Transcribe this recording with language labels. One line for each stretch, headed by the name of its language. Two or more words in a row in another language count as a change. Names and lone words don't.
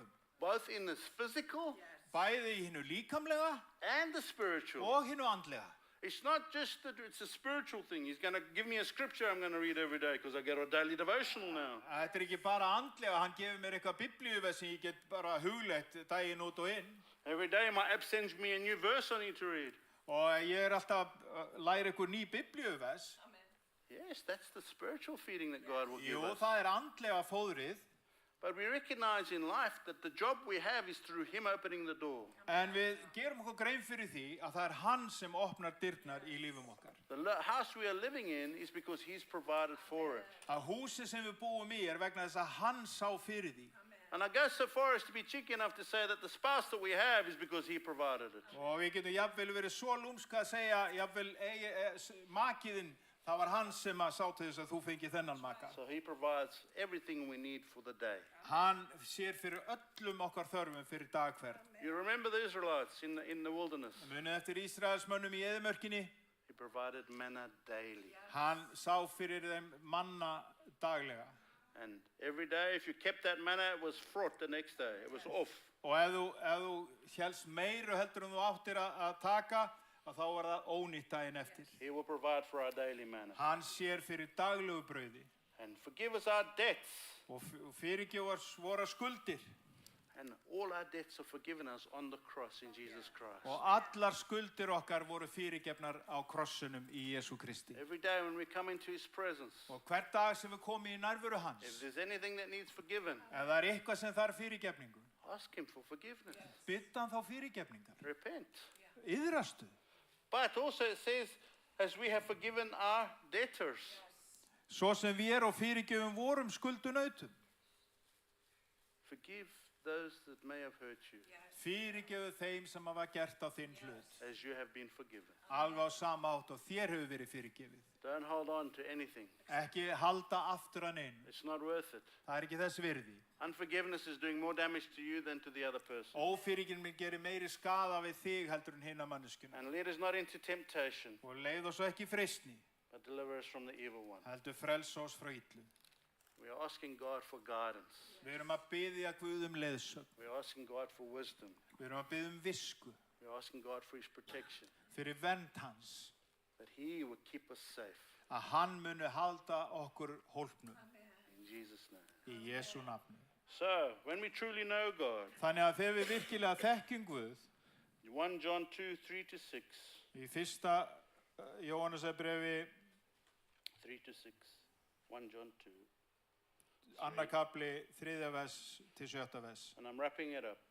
English: both in the physical
Icelandic: Bæði í hinu líkamlega
English: and the spiritual.
Icelandic: og hinu andlega.
English: It's not just that it's a spiritual thing. He's going to give me a scripture I'm going to read every day because I get a daily devotional now.
Icelandic: Þetta ekki bara andlega, hann gefur mér eitthvað biblíuverð sem ég get bara hugleitt daginn út og inn.
English: Every day my app sends me a new verse I need to read.
Icelandic: Og ég alltaf að læra ykkur ný biblíuvers.
English: Yes, that's the spiritual feeding that God will give
Icelandic: Jú,
English: us.
Icelandic: það andlega fóðrið.
English: But we recognize in life that the job we have is through Him opening the door.
Icelandic: En við gerum okkur grein fyrir því að það hann sem opnar dyrnar í lífum okkar.
English: The house we are living in is because He's provided for it.
Icelandic: Að húsið sem við búum í vegna þess að hann sá fyrir því.
English: And I go so far as to be cheeky enough to say that the spouse that we have is because He provided it.
Icelandic: Og við getum jafnvel verið svo lúmska að segja, jafnvel makiðinn, það var hann sem að sá til þess að þú fengið þennan maka.
English: So He provides everything we need for the day.
Icelandic: Hann sér fyrir öllum okkar þörfum fyrir dag hvern.
English: You remember the Israelites in the wilderness?
Icelandic: Munið eftir Ísraelsmönnum í eyðimörkinni,
English: He provided manna daily.
Icelandic: hann sá fyrir þeim manna daglega.
English: And every day, if you kept that manna, it was fraught the next day. It was off.
Icelandic: Og ef þú hélst meiru heldur þú áttir að taka, þá var það ónýtt daginn eftir.
English: He will provide for our daily manna.
Icelandic: Hann sér fyrir daglegu brauði
English: And forgive us our debts.
Icelandic: og fyrirgef oss vorar skuldir.
English: And all our debts are forgiven us on the cross in Jesus Christ.
Icelandic: Og allar skuldir okkar voru fyrirgefnar á krossunum í Jesú Kristi.
English: Every day when we come into His presence,
Icelandic: Og hver dag sem við komum í nærveru
English: if
Icelandic: hans,
English: there's anything that needs forgiven,
Icelandic: ef það eitthvað sem þarf fyrirgefningu,
English: ask Him for forgiveness.
Icelandic: biddu hann þá fyrirgefningar.
English: Repent.
Icelandic: Iðrastu.
English: But also it says, as we have forgiven our debtors.
Icelandic: Svo sem við og fyrirgefum vorum skuldunautum.
English: Forgive those that may have hurt you,
Icelandic: Fyrirgefu þeim sem hafa gert á þinn hlut.
English: as you have been forgiven.
Icelandic: Alveg á sama átt og þér hefur verið fyrirgefið.
English: Don't hold on to anything.
Icelandic: Ekki halda aftur að neinu.
English: It's not worth it.
Icelandic: Það ekki þess virði.
English: Unforgiveness is doing more damage to you than to the other person.
Icelandic: Ófyrirgefning gerir meiri skaða við þig heldur en hina manneskjuna.
English: And lead us not into temptation,
Icelandic: Og leið oss ekki í freistni,
English: but deliver us from the evil one.
Icelandic: heldur frelsa oss frá illu.
English: We are asking God for guidance.
Icelandic: Við erum að biðja Guð leiðsögn.
English: We are asking God for wisdom.
Icelandic: Við erum að biðja visku
English: We're asking God for His protection,
Icelandic: fyrir vernd hans,
English: that He would keep us safe.
Icelandic: að hann muni halda okkur hólpnum
English: In Jesus' name.
Icelandic: í Jesú nafni.
English: So, when we truly know God,
Icelandic: Þannig að þegar við virkilega þekkjum Guð,
English: 1 John 2, 3-6,
Icelandic: í fyrsta Jóhannesarbrefi,
English: 3-6, 1 John 2,
Icelandic: annar kapli, 3. vers til 7. vers.
English: and I'm wrapping it up.